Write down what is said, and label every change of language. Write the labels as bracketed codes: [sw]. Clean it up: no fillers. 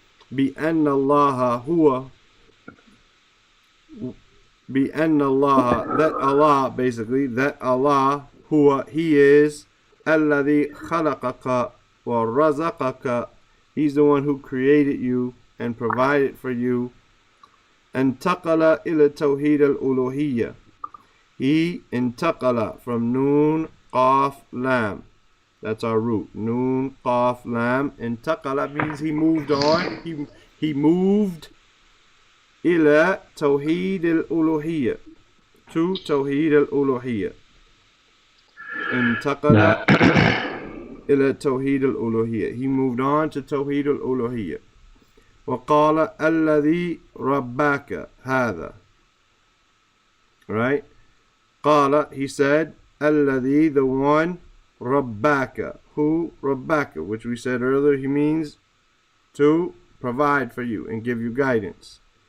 [ar] Bi anna Allah huwa, بأن الله, [en] that Allah, basically, that Allah, [ar] huwa, [en] He is, [ar] الذي خلقك ورزقك, [en] He's the one who created you and provided for you. [ar] انتقل إلى توحيد الألوهية, [en] He [ar] انتقل from Noon, Qaf, Lam. [en] That's our root. Noon, Qaf, Lam. [ar] انتقل [en] means he moved on. He moved [ar] إلى توحيد الألوهية, [en] to [ar] توحيد الألوهية. انتقل إلى توحيد الألوهية. [en] He moved on to [ar] توحيد الألوهية. وقال الذي رباك هذا. [en] Right? [ar] قال, [en] he said, [ar] الذي, [en] the one, [ar] رباك, [en] who, رباك, which we said earlier, he means to provide for you and give you guidance.